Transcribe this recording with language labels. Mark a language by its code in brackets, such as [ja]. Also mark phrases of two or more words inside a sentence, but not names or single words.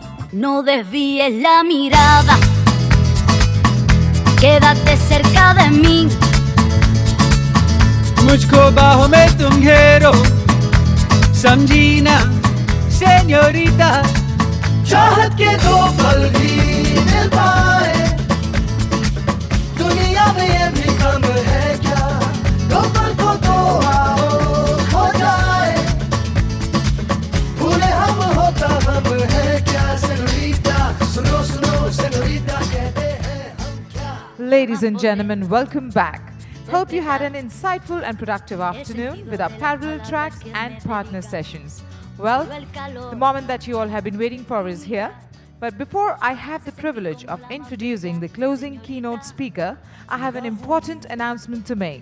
[es] No desvíes la mirada, quédate cerca de mí. [hi] मुझको बाहों में तुम घेरो, समझी ना सेñorita. चाहत के दो पल भी मिल पाए, दुनिया में ये भी कम है क्या? दो पल को तो आओ खो जाए, पूरे हम होता हम है क्या सेñorita? सुनो सुनो सेñorita कहते हैं हम क्या? [en] Ladies and gentlemen, welcome back. Hope you had an insightful and productive afternoon with our parallel tracks and partner sessions. Well, the moment that you all have been waiting for is here. But before I have the privilege of introducing the closing keynote speaker, I have an important announcement to make.